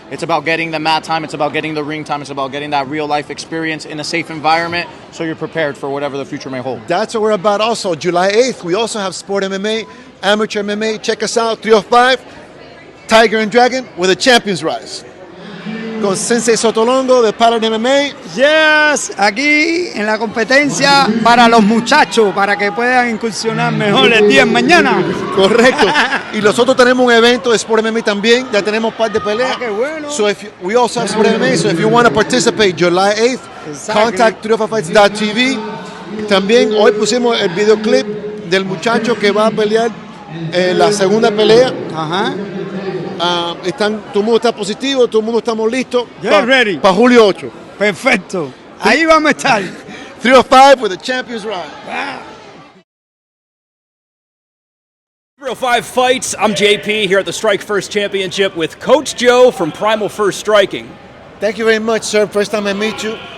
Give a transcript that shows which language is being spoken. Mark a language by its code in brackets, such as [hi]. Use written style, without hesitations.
[en] It's about getting the mat time. It's about getting the ring time. It's about getting that real life experience in a safe environment so you're prepared for whatever the future may hold. That's what we're about also. July 8th, we also have Sport MMA, Amateur MMA. Check us out, 305, Tiger and Dragon with a Champions Rise. [es] Con Sensei Sotolongo de Paladin MMA. Yes, aquí en la competencia para los muchachos, para que puedan incursionar mejor el día de mañana. Correcto. Y nosotros tenemos un evento de Sport MMA también. Ya tenemos un par de peleas. Ah, qué bueno. [en] So we also have Sport MMA. So if you want to participate, July 8th, Exactly. contact 305fights.tv. [es] También hoy pusimos el videoclip del muchacho que va a pelear la segunda pelea. Ajá. Todo el mundo está positivo, todo el mundo estamos listos [en] Get ready. [es] para julio 8. Perfecto. Ahí vamos a estar. [en] 305 with the Champions Ride. 305 Fights. I'm JP here at the Strike First Championship with Coach Joe from Primal First Striking. Thank you very much, sir. First time I meet you.